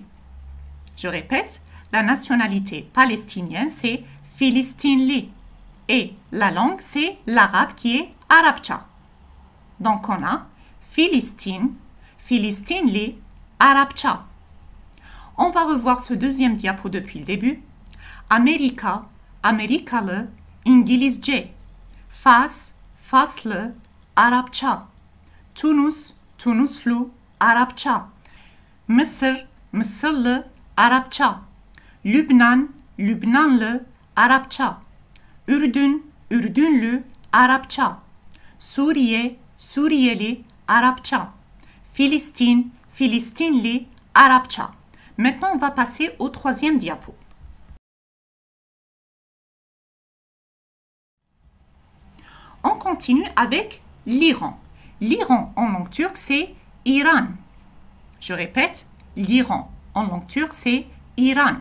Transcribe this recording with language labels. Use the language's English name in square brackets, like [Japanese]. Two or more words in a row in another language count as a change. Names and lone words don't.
[French] Je répète, la nationalité palestinienne, c'est Filistinli. Et la langue, c'est l'arabe qui est Arapça. Donc, on a Philistine, [Turkish] Filistinli, Arapça. [French] On va revoir ce deuxième diapo depuis le début. [Turkish] Amerika, Amerikalı, İngilizce. Fas, Faslı, Arapça. Tunus, Tunuslu, Arapça. Mısır, Mısırlı, Arapça. Lübnan, Lübnanlı, Arapça. Ürdün, Ürdünlü, Arapça. Suriye, Suriyeli, Arapça. Filistin, Filistinli, Arapça. [French] Maintenant, on va passer au troisième diapo. On continue avec l'Iran. L'Iran en langue turque, c'est Iran. Je répète, l'Iran en langue turque, c'est Iran.